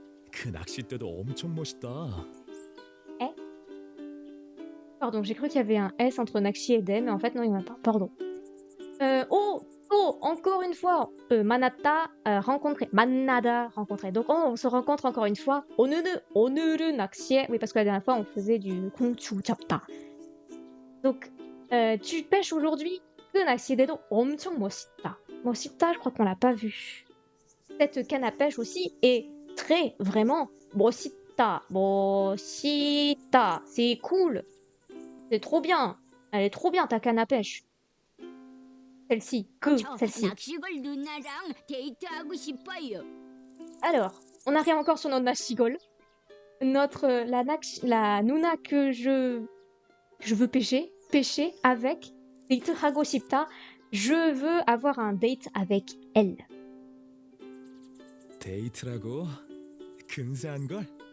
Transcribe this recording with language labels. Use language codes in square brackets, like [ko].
[ko] 그 낚싯대도 엄청 멋있다. [fr] Pardon, j'ai cru qu'il y avait un S entre Nakshi et Den, mais en fait, non, il n'y en a pas. Pardon. Oh, encore une fois, Manata, rencontré. Manada, rencontré. Donc, on se rencontre encore une fois. [ko] 오늘은 낚시해. [fr] Oui, parce que la dernière fois, on faisait du [ko] 공추 잡다. [fr] Donc, tu pêches aujourd'hui. [ko] 그 낚시대도 엄청 멋있다. [fr] 멋있다, je crois qu'on l'a pas vu. Cette canne à pêche aussi est très, vraiment, 멋있다. 멋있다. C'est cool. C'est trop bien. Elle est trop bien, ta canne à pêche. Celle-ci, [ko] 저 [fr] celle-ci. [ko] 낚시걸 누나랑 데이트하고 싶어요. [fr] Alors, on arrive encore sur notre Nashigol. La Nuna que je veux pêcher avec [ko] 데이트 하고 싶다. [fr] Je veux avoir un date avec elle. [ko] 데이트라고? 근사한 걸?